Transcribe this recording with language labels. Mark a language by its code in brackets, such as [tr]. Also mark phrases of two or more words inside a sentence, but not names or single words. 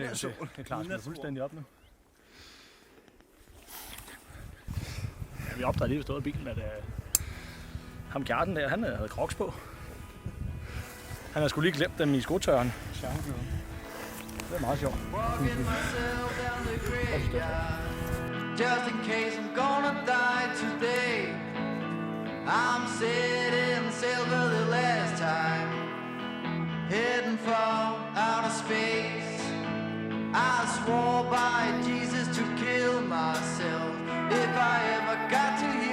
[da] midnatssol. er klart, det er fuldstændig op nu. Ja, vi opdagede lige, vi stod i bilen, at ham Kjarten der, han havde crocs på. Han havde sgu lige glemt dem i skotørren. Det er meget sjovt. [en] Just in case I'm gonna die today, I'm setting sail for the last time, heading for outer space. I swore by Jesus to kill myself if I ever got to